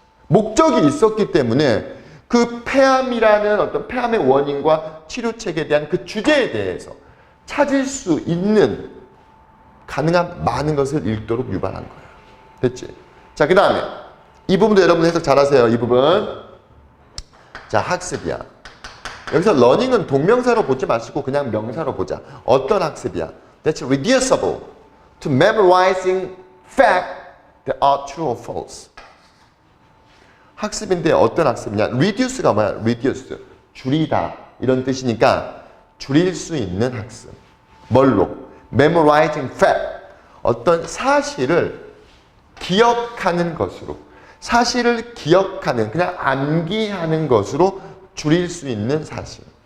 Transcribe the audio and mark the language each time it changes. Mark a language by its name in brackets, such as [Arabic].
[Korean] 목적이 있었기 때문에 그 폐암이라는 어떤 폐암의 원인과 치료책에 대한 그 주제에 대해서 찾을 수 있는 가능한 많은 것을 읽도록 유발한 거야. 됐지? 자, 그 다음에 이 부분도 여러분 해석 잘하세요. 이 부분. 자, 학습이야. 여기서 learning은 동명사로 보지 마시고 그냥 명사로 보자. 어떤 학습이야? [English] That's reducible to memorizing facts that are true or false. [Korean] 학습인데 어떤 학습이냐? reduce가 뭐야? reduce. 줄이다. 이런 뜻이니까 줄일 수 있는 학습. 뭘로? [English] memorizing fact. [Korean] 어떤 사실을 기억하는 것으로. 사실을 기억하는, 그냥 암기하는 것으로 줄일 수 있는 사실.